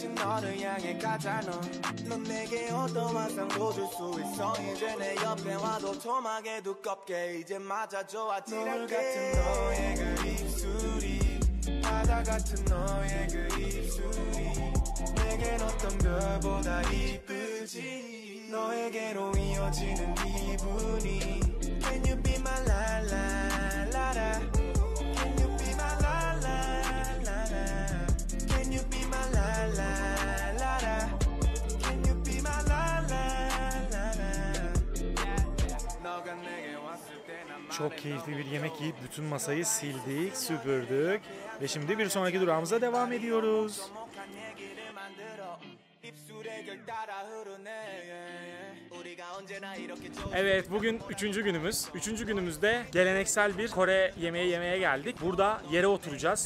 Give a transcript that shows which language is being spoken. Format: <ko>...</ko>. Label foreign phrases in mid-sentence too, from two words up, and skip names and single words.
<ko>너를 향해 가잖아 넌 내게 어떤 환상도 줄 수 있어 이제 내 옆에 와도 토막에 두껍게 이제 맞아줘 아찔하게 노을 같은 너의 그 입술이 바다 같은 너의 그 입술이 내겐 어떤 별보다 이쁘지 너에게로 이어지는 기분이</ko> <en>Can you be my la la la la Can you be my la la la la Can you be my la la la la Can you be my la la la la</en> <ko>너가 내게 왔을 때</ko> <tr>Çok keyifli bir yemek yiyip bütün masayı sildik, süpürdük ve şimdi bir sonraki durağımıza devam ediyoruz. Evet, bugün 3. günümüz. 3. günümüzde geleneksel bir Kore yemeği yemeye geldik. Burada yere oturacağız.</tr>